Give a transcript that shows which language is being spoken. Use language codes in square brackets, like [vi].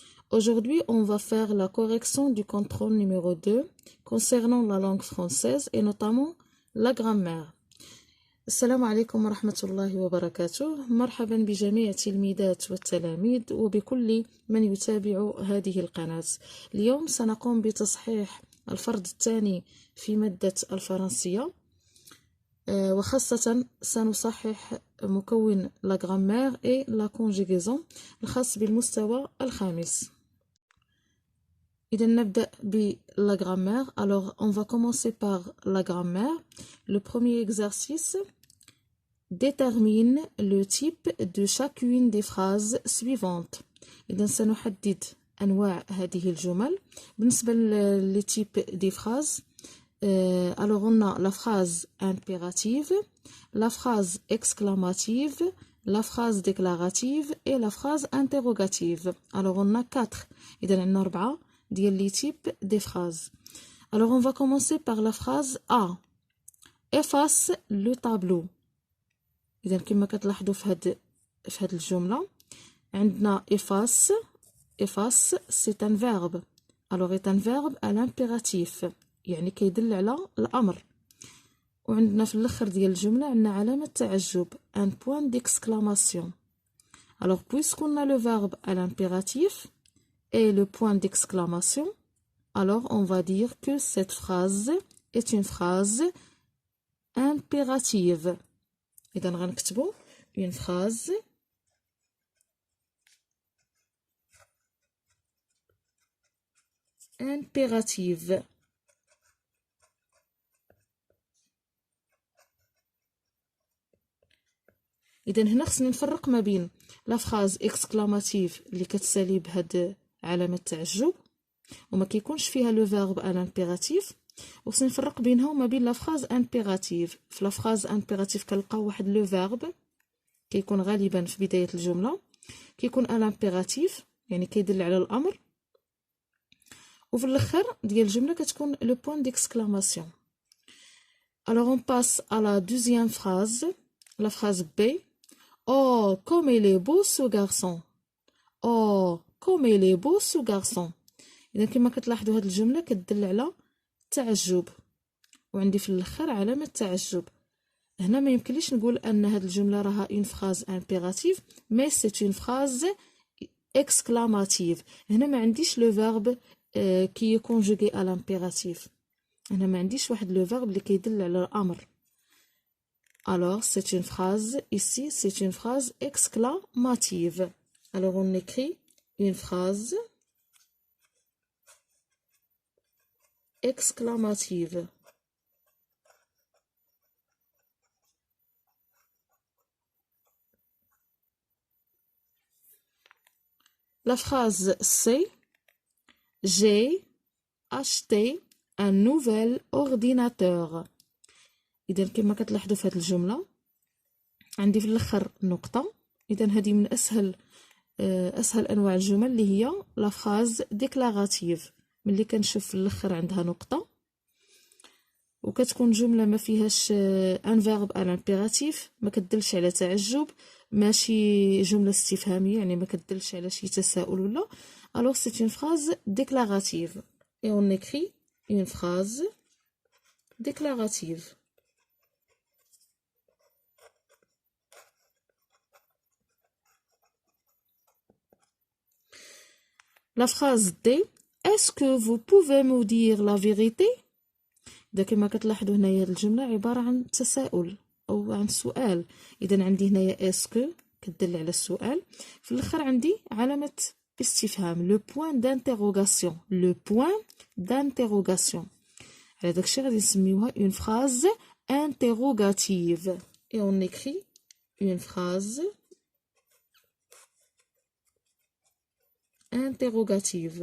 [fr] Aujourd'hui, on va faire la correction du contrôle numéro 2 concernant la langue française et notamment la grammaire. [ar] السلام عليكم ورحمة الله وبركاته. مرحبا بجميع تلميذات والتلاميذ وبكل من يتابع هذه القناة. اليوم سنقوم بتصحيح الفرض الثاني في مادة الفرنسية، وخاصة سنصحح مكون لا [fr] grammaire et la conjugaison [ar] الخاص بالمستوى الخامس. إذا نبدأ بلا grammaire. [fr] Alors on va commencer par la grammaire. Le premier exercice détermine le type de chacune des phrases suivantes. [ar] إذا سنحدد أنواع هذه الجمل. [fr] بالنسبة les types des phrases, alors on a la phrase impérative, la phrase exclamative, la phrase déclarative et la phrase interrogative. Alors on a 4. [ar] إذا عندنا 4 ديال [fr] les types des phrases. Alors on va commencer par la phrase A. Efface le tableau. [ar] إذا كما كتلاحظوا في هاد الجملة عندنا efface. [fr] Efface c'est un verbe. Alors est un verbe à l'impératif. [ar] يعني كيدل على الأمر. وعندنا في الآخر ديال الجملة عندنا علامة تعجب [fr] un point d'exclamation. Alors puisqu'on a le verbe à l'impératif et le point d'exclamation, alors on va dire que cette phrase est une phrase impérative. [ar] إذا غنكتبو [fr] une phrase impérative. [ar] إذا هنا خصني نفرق ما بين لا فراز اكسكلاماتيف اللي كتسالي بهاد علامة التعجب وما كيكونش فيها لو فيرب ان امبيراتيف، وخصني نفرق بينها وما بين لا فراز امبيراتيف. في لا فراز امبيراتيف كنلقاو واحد لو فيرب كيكون غالبا في بداية الجملة كيكون ان امبيراتيف يعني كيدل على الامر، وفي الاخر ديال الجملة كتكون لو بوين ديكسكلاماسيون. [fr] Alors on passe à la deuxième phrase, la phrase B. Oh, comme il est beau ce garçon. Oh, comme il est beau ce garçon. [ar] إذا كما كتلاحظوا هاد الجملة كتدل على التعجب وعندي في الأخر علامة تعجب. هنا ما يمكنليش نقول أن هاد الجملة راها [fr] une phrase impérative mais c'est une phrase exclamative. [ar] هنا ما عنديش [fr] le verbe qui est conjugué à l'impératif. [ar] هنا ما عنديش واحد le verbe اللي كيدل على الأمر. [fr] Alors c'est une phrase, ici c'est une phrase exclamative. Alors on écrit une phrase exclamative. La phrase C. J'ai acheté un nouvel ordinateur. [ar] إذا كما كتلاحظوا في هذه الجملة عندي في الأخر نقطة. إذا هذه من أسهل أنواع الجمل اللي هي لا فراز ديكلاراتيف، ملي كنشوف في الأخر عندها نقطة وكتكون جملة ما فيهاش ان فيرب ان امبيراتيف، ما كتدلش على تعجب، ماشي جملة استفهامية يعني ما كتدلش على شي تساؤل ولا. [fr] alors c'est une phrase déclarative et on écrit une phrase déclarative. La phrase D. Est-ce que vous pouvez me dire la vérité? [ar] إذا كما كتلاحظوا هنايا الجملة عبارة عن تساؤل أو عن سؤال. إذا عندي هنايا اسكو كتدل على السؤال، في الآخر عندي علامة استفهام لو بوين دانتيروغاسيون. لو بوين دانتيروغاسيون على داكشي غادي نسميوها اون فراز انتيروغاتيف [fr] et on écrit une phrase interrogative.